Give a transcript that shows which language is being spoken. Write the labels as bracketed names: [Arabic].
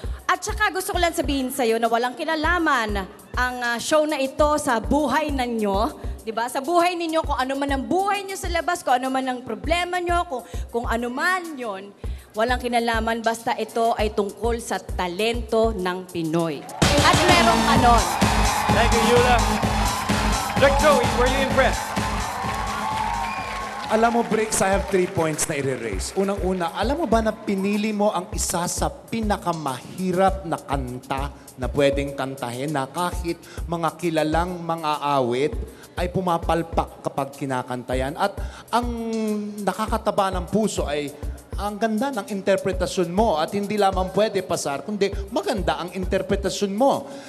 [Filipino] At saka gusto ko lang sabihin sa'yo na walang kinalaman ang show na ito sa buhay ninyo. Diba? Sa buhay ninyo, kung ano man ang buhay nyo sa labas, kung ano man ang problema nyo, kung ano man yon, walang kinalaman basta ito ay tungkol sa talento ng Pinoy. At merong kanon. [English] Thank you, Yula. Direct Joey, were you impressed? [Filipino] Alam mo, Bricks, [English] I have 3 points [Filipino] na i-raise. Unang-una, alam mo ba na pinili mo ang isa sa pinakamahirap na kanta na pwedeng kantahin na kahit mga kilalang mga awit ay pumapalpak kapag kinakanta yan. At ang nakakataba ng puso ay ang ganda ng interpretasyon mo at hindi lamang pwede pasar, kundi maganda ang interpretasyon mo.